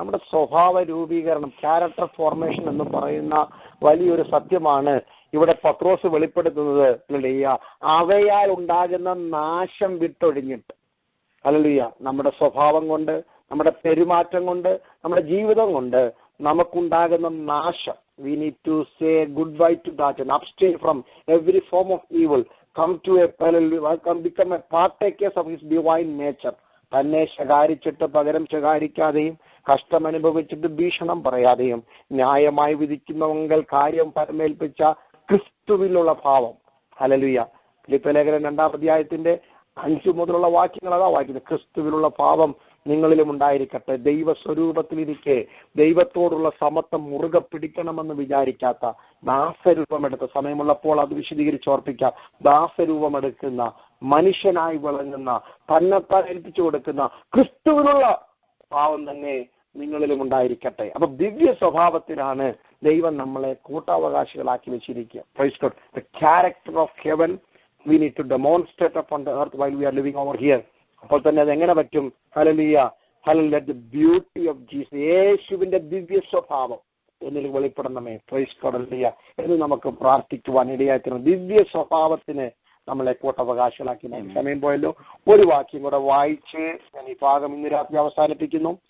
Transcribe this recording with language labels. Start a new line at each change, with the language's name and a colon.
Malayalam: നമ്മുടെ സ്വഭാവ രൂപീകരണം, ക്യാരക്ടർ ഫോർമേഷൻ എന്ന് പറയുന്ന വലിയൊരു സത്യമാണ് ഇവിടെ പത്രോസ് വെളിപ്പെടുത്തുന്നത്. ഹല്ലേലൂയ. അവയാൽ ഉണ്ടാകുന്ന നാശം വിട്ടൊഴിഞ്ഞിട്ട്, ഹല്ലേലൂയ, നമ്മുടെ സ്വഭാവം കൊണ്ട്, നമ്മുടെ പെരുമാറ്റം കൊണ്ട്, നമ്മുടെ ജീവിതം കൊണ്ട് നമുക്കുണ്ടാകുന്ന നാശം.
English: We need to say goodbye to that and abstain from every form of evil. Come to become a partakers of his divine nature.
Malayalam: തന്നെ ശകാരിച്ചിട്ട് പകരം ശകാരിക്കാതെയും, കഷ്ടം അനുഭവിച്ചിട്ട് ഭീഷണം പറയാതെയും, ന്യായമായി വിധിക്കുന്നവങ്ങൾ കാര്യം പരമേൽപ്പിച്ച ക്രിസ്തുവിലുള്ള ഭാവം. ഹല്ലേലൂയ. ഫിലിപ്പിയ ലേഖനം 2-ാം അധ്യായത്തിന്റെ 5 മുതലുള്ള വാക്യങ്ങൾ അതാ വായിക്കുന്നത്. ക്രിസ്തുവിലുള്ള ഭാവം നിങ്ങളിലും ഉണ്ടായിരിക്കട്ടെ. ദൈവസ്വരൂപത്തിലിരിക്കെ ദൈവത്തോടുള്ള സമത്വം മുറുകെ പിടിക്കണമെന്ന് വിചാരിക്കാത്ത, ദാസരൂപമെടുത്ത, സമയമുള്ളപ്പോൾ അത് വിശദീകരിച്ചോർപ്പിക്കാം, ദാസരൂപമെടുക്കുന്ന, മനുഷ്യനായി വിളങ്ങുന്ന, തന്നെത്താൻ ഏൽപ്പിച്ചു കൊടുക്കുന്ന ക്രിസ്തുവിനുള്ള ഭാവം തന്നെ നിങ്ങളിലും ഉണ്ടായിരിക്കട്ടെ. അപ്പൊ ദിവ്യ സ്വഭാവത്തിലാണ് ദൈവം നമ്മളെ കൂട്ടാവകാശികളാക്കി വെച്ചിരിക്കുക.
English: Praise God. The character of heaven we need to demonstrate upon the earth while we are living over here.
Malayalam: അപ്പോൾ തന്നെ അതെങ്ങനെ പറ്റും? Hallelujah, hallelujah,
English: the beauty of Jesus,
Malayalam: യേശുവിന്റെ ദിവ്യ സ്വഭാവം എന്നിൽ വെളിപ്പെടണമേ.
English: praise God,
Malayalam: ഹല്ലേലൂയ എന്ന് നമുക്ക് പ്രാർത്ഥിക്കുവാൻ ഇടയായിത്തീരണം. ദിവ്യ സ്വഭാവത്തിന് നമ്മളെ കൂട്ടവകാശികളാക്കി. സമയം പോയല്ലോ, ഒരു വാക്യം കൂടെ വായിച്ച് ഞാൻ ഈ ഭാഗം ഇന്ന് രാത്രി അവസാനിപ്പിക്കുന്നു.